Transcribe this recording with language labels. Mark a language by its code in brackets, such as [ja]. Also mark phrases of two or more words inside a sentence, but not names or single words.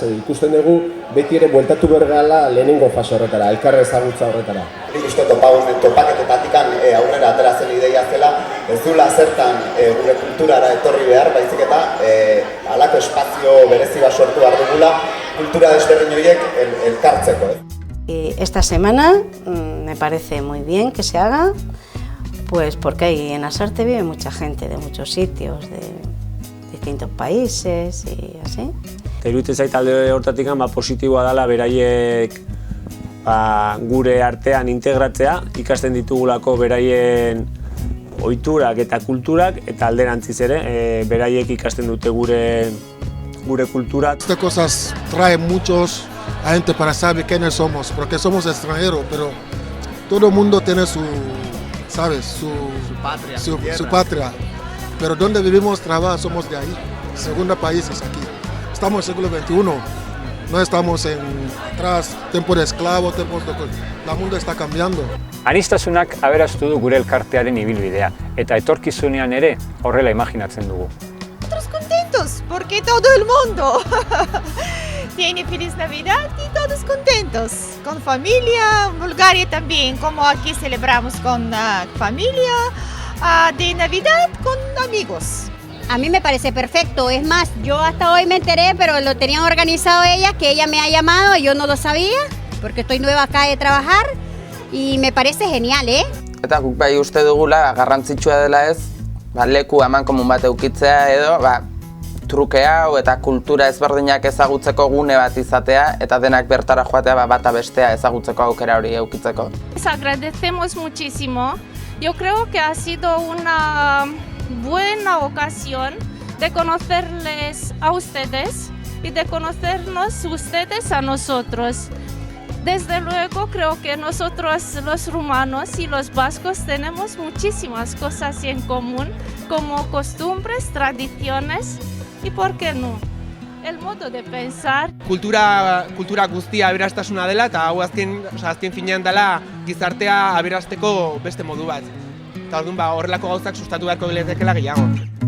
[eu] Ikusten dugu beti ere bueltatu bergala lehenengo fase horretara, elkar ezagutza horretara. Nik uste topaketetatik aurrera ateratzen ideia zela, ez duela zertan gure kulturara etorri behar, baizik eta halako espazio berezi bat sortu behar dugula, kultura desberdin horiek elkartzeko. [es] Esta semana me parece muy bien que se haga, pues porque ahí en Lasarte vive mucha gente de muchos sitios, de distintos países y así. [eu] Iruditzen zait alde hortatik positiboa dela beraiek gure artean integratzea, ikasten ditugulako beraien ohiturak eta kulturak, eta alderantziz ere beraiek ikasten dute gure kultura. [es] Estas cosas traen muchos a gente para saber quiénes somos, porque somos extranjeros, pero todo el mundo tiene su patria. Pero donde vivimos, trabaja, somos de ahí, segundo países aquí. Estamos en el siglo XXI, no estamos atrás, tiempo de esclavo, el mundo está cambiando. [eu] Aniztasunak aberastu du gure elkartearen ibilbidea, eta etorkizunean ere horrela imaginatzen dugu. [es] Nosotros contentos, porque todo el mundo tiene feliz Navidad y todos contentos, con familia, Bulgaria también, como aquí celebramos con familia, de Navidad con amigos. A mí me parece perfecto, es más, yo hasta hoy me enteré, pero lo tenían organizado ellas, que ella me ha llamado, yo no lo sabía, porque estoy nueva acá de trabajar, y me parece genial, [eu] Eta guk bai uste dugula, garrantzitsua dela ez, leku amankomun bat eukitzea edo, truke hau eta kultura ezberdinak ezagutzeko gune bat izatea, eta denak bertara joatea bata bestea ezagutzeko aukera hori eukitzeko. [es] Les agradecemos muchísimo. Yo creo que ha sido una buena ocasión de conocerles a ustedes y de conocernos ustedes a nosotros. Desde luego creo que nosotros los rumanos y los vascos tenemos muchísimas cosas en común, como costumbres, tradiciones y, ¿por qué no?, el modo de pensar. [eu] Kultura guztia aberastasuna dela, eta hau azken finean dela gizartea aberasteko beste modu bat. Eta orduan horrelako gauzak sustatu beharko lehetekela gehiago.